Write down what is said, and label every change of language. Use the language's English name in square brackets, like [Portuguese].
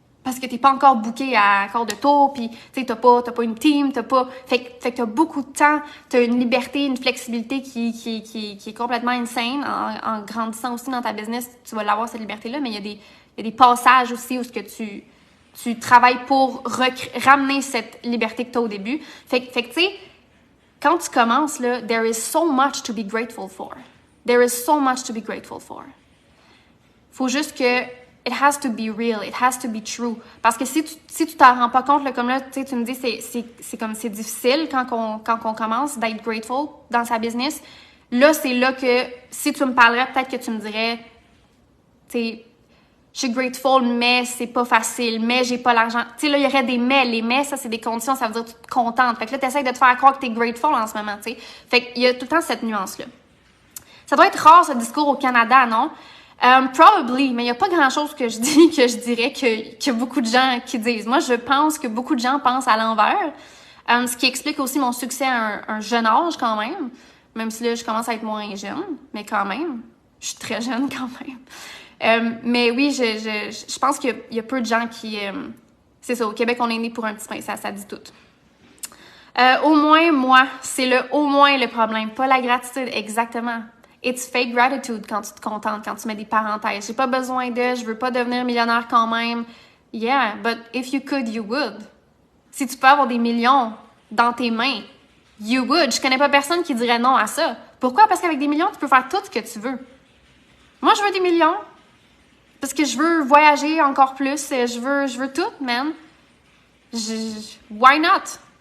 [French] Parce que t'es pas encore booké à quart de tour, puis tu sais, t'as pas une team, Fait que t'as beaucoup de temps, t'as une liberté, une flexibilité qui est complètement insane. En grandissant aussi dans ta business, tu vas l'avoir cette liberté-là, mais il y a des passages aussi où ce que tu travailles pour ramener cette liberté que t'as au début. Fait que tu sais, quand tu commences, là, [English] there is so much to be grateful for. There is so much to be grateful for. [French] Faut juste que [English] it has to be real, it has to be true. [French] Parce que si tu t'en rends pas compte, là, comme là, tu me dis, c'est difficile quand on commence d'être grateful dans sa business. Là, c'est là que, si tu me parlerais, peut-être que tu me dirais, tu sais, je suis grateful, mais c'est pas facile, mais j'ai pas l'argent. Tu sais, là, il y aurait des mais. Les mais, ça, c'est des conditions, ça veut dire que tu te contentes. Fait que là, t'essayes de te faire croire que t'es grateful en ce moment, tu sais. Fait qu'il y a tout le temps cette nuance-là. Ça doit être rare, ce discours au Canada, non? Probably, mais il n'y a pas grand-chose que je dis que je dirais que beaucoup de gens qui disent. Moi, je pense que beaucoup de gens pensent à l'envers, ce qui explique aussi mon succès à un jeune âge quand même si là, je commence à être moins jeune, mais quand même, je suis très jeune quand même. Mais oui, je pense qu'il y a peu de gens qui... c'est ça, au Québec, on est né pour un petit pain, ça dit tout. Au moins, moi, c'est au moins le problème, pas la gratitude, exactement. [English] It's fake gratitude [French] quand tu te contentes, quand tu mets des parenthèses. J'ai pas besoin de, je veux pas devenir millionnaire quand même. [English] Yeah, but if you could, you would. [French] Si tu peux avoir des millions dans tes mains, [English] you would. [French] Je connais pas personne qui dirait non à ça. Pourquoi? Parce qu'avec des millions, tu peux faire tout ce que tu veux. Moi, je veux des millions. Parce que je veux voyager encore plus. Je veux tout, man. [English] Why not?